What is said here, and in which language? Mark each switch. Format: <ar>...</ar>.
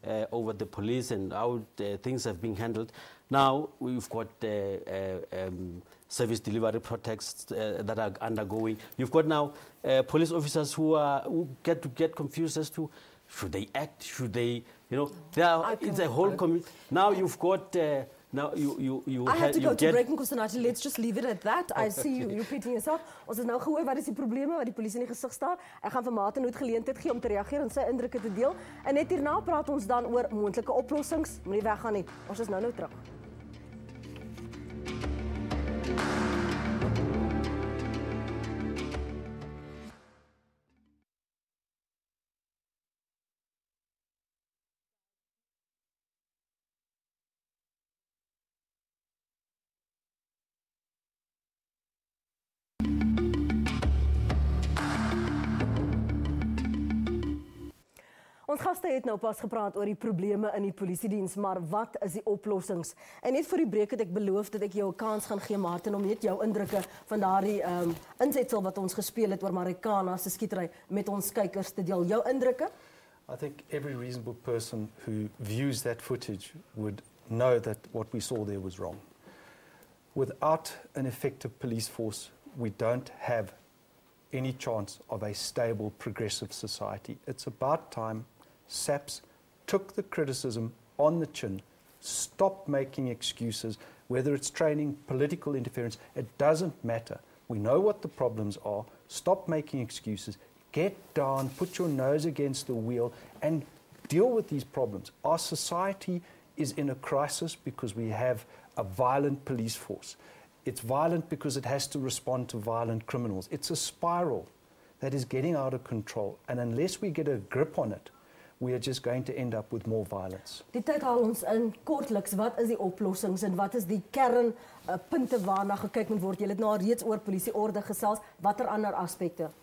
<en>over the police and how things have been handled. Now we've got service delivery protests that are undergoing. You've got now police officers who get confused as to should they act, should they, it's a whole community. Now you've got. Now I have to go to break, Nkosinathi. Let's just leave it at that. I see you repeating yourself.</en> <af>Ons het nou gehoor wat is die probleme wat die polisie in die gesig staar. Ek gaan vir Martin Hood geleentheid gee om te reageer en sy indrukke te deel. En net hierna praat ons dan oor moontlike oplossings. Moenie weggaan nie. Ons is nou terug. Ons gaste het nou pas gepraat oor die probleme in die polisiediens, maar wat is die oplossings? En net vir die breek het ek beloof dat ek jou 'n kans gaan gee, Martin, om net jou indrukke van daardie insetsel wat ons gespeel het oor Marikana se skietery met ons kykers te deel. Jou indrukke?</af> <en>I think every reasonable person who views that footage would know that what we saw there was wrong. Without an effective police force, we don't have any chance of a stable, progressive society. It's about time SAPS took the criticism on the chin, stopped making excuses, whether it's training, political interference, it doesn't matter. We know what the problems are. Stop making excuses. Get down, put your nose against the wheel, and deal with these problems. Our society is in a crisis because we have a violent police force. It's violent because it has to respond to violent criminals. It's a spiral that is getting out of control. And unless we get a grip on it, we are just going to end up with more violence.</en> <af>Die tyd haal ons in kortliks, wat is die oplossings en wat is die kernpunte waarna gekyk moet word? Jy het nou reeds oor polisieorde gesels, watter ander aspekte?</af>